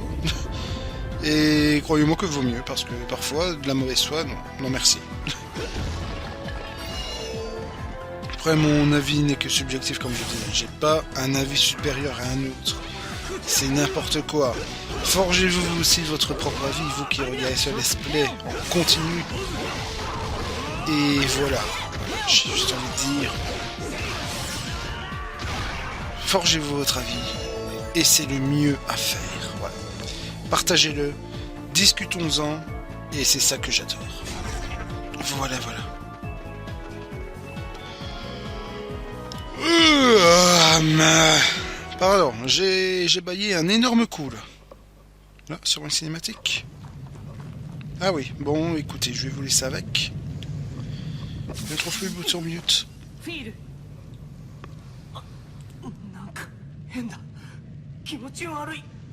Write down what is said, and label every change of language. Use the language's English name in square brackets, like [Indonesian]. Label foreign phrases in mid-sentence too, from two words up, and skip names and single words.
[French] Et croyez-moi que vaut mieux, parce que parfois, de la mauvaise foi, non merci. Après, mon avis n'est que subjectif, comme je disais. J'ai pas un avis supérieur à un autre. C'est n'importe quoi. Forgez-vous aussi votre propre avis, vous qui regardez ce [English] let's play [French] en continu. Et voilà. J'ai juste envie de dire... Forgez-vous votre avis, et c'est le mieux à faire. Voilà. Partagez-le, discutons-en, et c'est ça que j'adore. Voilà. Pardon, j'ai baillé un énorme coup là. Là, sur une cinématique. Ah oui, bon, écoutez, je vais vous laisser avec. Je ne trouve plus le bouton mute. [Japanese] なんか変だ気持ち悪い